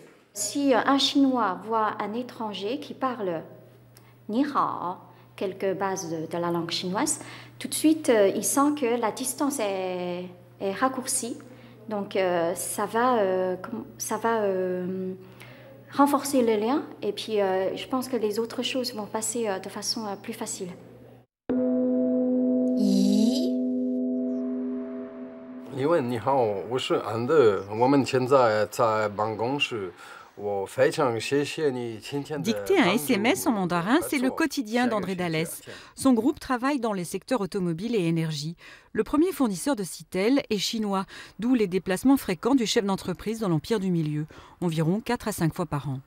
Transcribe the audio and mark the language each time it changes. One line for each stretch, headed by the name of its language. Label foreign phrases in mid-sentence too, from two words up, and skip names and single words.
French: Si un Chinois voit un étranger qui parle
Chinese: 你好,
French: quelques bases de la langue chinoise, tout de suite, il sent que la distance est raccourcie. Donc, ça va renforcer le lien. Et puis, je pense que les autres choses vont passer de façon plus facile. Yi
Chinese: 你问你好，我是安德，我们现在在办公室。
French: Dicter un SMS en mandarin, c'est le quotidien d'André Dallès. Son groupe travaille dans les secteurs automobile et énergie. Le premier fournisseur de Citel est chinois, d'où les déplacements fréquents du chef d'entreprise dans l'Empire du Milieu, environ 4 à 5 fois par an.